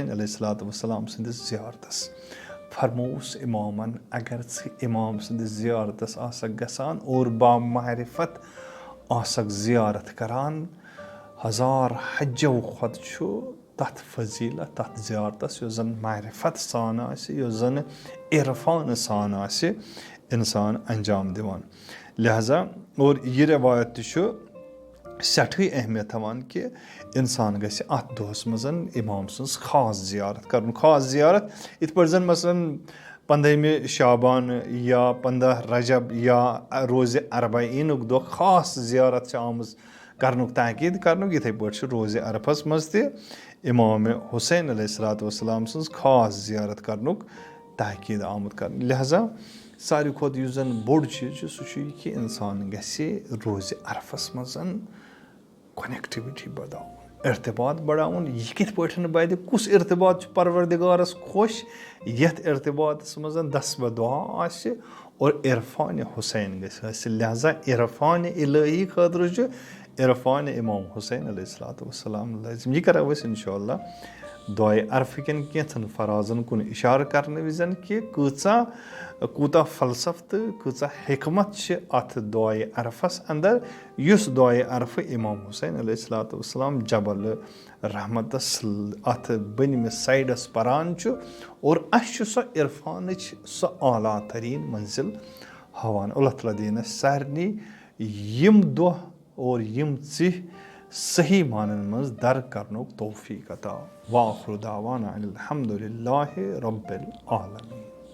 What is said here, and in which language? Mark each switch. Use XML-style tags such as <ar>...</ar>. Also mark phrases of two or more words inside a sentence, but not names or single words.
<ks>अलैहिस्सलाम सदिस ज़ियारतस फरमोस इमामन अगर इमाम सदिस ज़ियारतस आसक गसान और बामारिफत आसक ज़ियारत करान हजार हज्जो खुद तथ फजीलत तथ ज़ियारतस युस जन मारिफत सान आसि युस जन इरफान सान आसि इंसान अंजाम दिवान लिहाजा और यह रवायत सठै अहमियत थवान कि इंसान गژھِ अथ दोहस मज इमाम सन्स खास जियारत करन। खास जियारत इत पट जन मसलन 15 शाबान या 15 रजब या रोज़ अरबाइनुक दो खास जियारत आमज करनुक ताकीद करनुक, इथे पट रोज़ अरफस मज ते इमाम हुसैन अलैहिस्सलाम सन्स खास जियारत करनुक ताकीद आमुत कर। लिहाजा सारी खोत युस जन बोड़ चीज सह कि इंसान गژھِ रोज़ अरफस मज कनेक्टिविटी बढ़ावन, इर्तिबात बढ़ावन। यह कित पठन बद, कुस इर्तिबात परवरदिगारस खुश, यथ इर्तिबातस मज दस्ब दुआ आसि और इरफान हुसैन गژھِ। लिहाजा इरफान इलाही खतर इरफान इमाम हुसैन अलैहिस्सलाम लाजिम। यह करो अस इंशाअल्लाह दुआए अरफ कन कैंथन फराजन कुन इशार करने विजन कि कूता फलसफ तो कूचा हिकमत अथ दुआए अरफस अंदर, युस दुआए अरफ इमाम हुसैन अलैहिस्सलाम जबल रहमतस अथ बनमिस साइडस परान और अस सो इरफान सो आला तरीन मंजिल हवान। अल्लाह ताला दीन सारनी यम दुह और यम चिह सही मानन मज दर करनुक तौफीक अता।</ks> <ar>وآخر دعوانا أن الحمد لله رب العالمين.</ar>